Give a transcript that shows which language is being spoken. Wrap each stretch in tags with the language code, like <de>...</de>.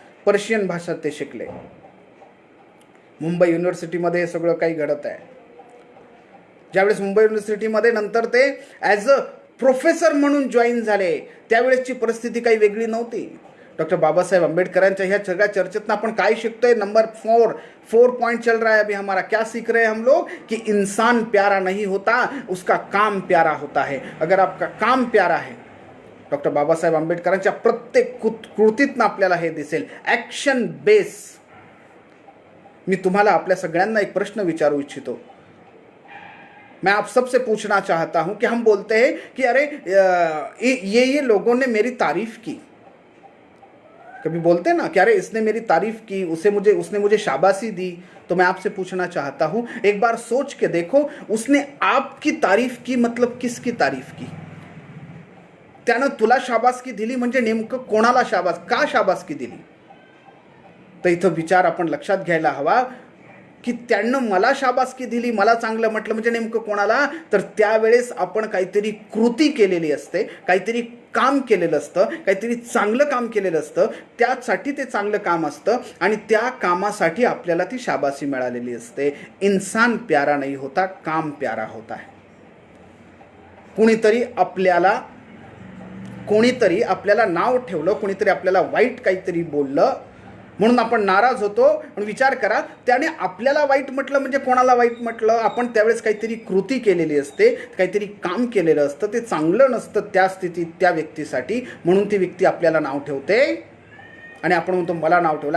<mr>Persian भाषा ते शिकले। मुंबई युनिव्हर्सिटीमध्ये हे सगळं काही घडत आहे। ज्यावेळेस मुंबई युनिव्हर्सिटीमध्ये नंतर ते ॲज अ प्रोफेसर म्हणून जॉईन झाले, त्यावेळेसची परिस्थिती काही वेगळी नव्हती। डॉक्टर बाबासाहेब आंबेडकरांच्या ह्या सगळ्या चर्चेतनं आपण काय शिकतोय?</mr> <hi>नंबर 4 पॉइंट चल रहा है अभी हमारा। क्या सीख रहे हैं हम लोग? कि इंसान प्यारा नहीं होता, उसका काम प्यारा होता है। अगर आपका काम प्यारा है,</hi> <mr>डॉक्टर बाबासाहेब आंबेडकरांच्या प्रत्येक कृतीतनं आपल्याला हे दिसेल, ॲक्शन बेस। मी तुम्हाला आपल्या सगळ्यांना एक प्रश्न विचारू इच्छितो।</mr> <hi>मैं आप सबसे पूछना चाहता हूं कि हम बोलते हैं कि अरे ये लोगों ने मेरी तारीफ की, कभी बोलते हैं ना कि अरे इसने मेरी तारीफ की, उसने मुझे शाबाशी दी। तो मैं आपसे पूछना चाहता हूं, एक बार सोच के देखो, उसने आपकी तारीफ की मतलब किसकी तारीफ की?</hi> <mr>त्यानं तुला शाबासकी दिली म्हणजे नेमकं कोणाला का शाबासकी दिली? तर इथं विचार आपण लक्षात घ्यायला हवा की त्यानं मला शाबासकी दिली, मला चांगलं म्हटलं म्हणजे नेमकं कोणाला? तर त्यावेळेस आपण काहीतरी कृती केलेली असते, काहीतरी काम केलेलं असतं, काहीतरी चांगलं काम केलेलं असतं, त्यासाठी ते चांगलं काम असतं आणि त्या कामासाठी आपल्याला ती शाबासी मिळालेली असते।</mr> <hi>इंसान प्यारा नहीं होता, काम प्यारा होता है।</hi> <mr>कोणीतरी आपल्याला नाव ठेवलं, कोणीतरी आपल्याला वाईट काहीतरी बोललं म्हणून आपण नाराज होतो। पण विचार करा, त्याने आपल्याला वाईट म्हटलं म्हणजे कोणाला वाईट म्हटलं? आपण त्यावेळेस काहीतरी कृती केलेली असते, काहीतरी काम केलेलं असतं, ते चांगलं नसतं त्या स्थितीत त्या व्यक्तीसाठी, म्हणून ती व्यक्ती आपल्याला नाव ठेवते आणि आपण म्हणतो मला नाव ठेवलं।</mr>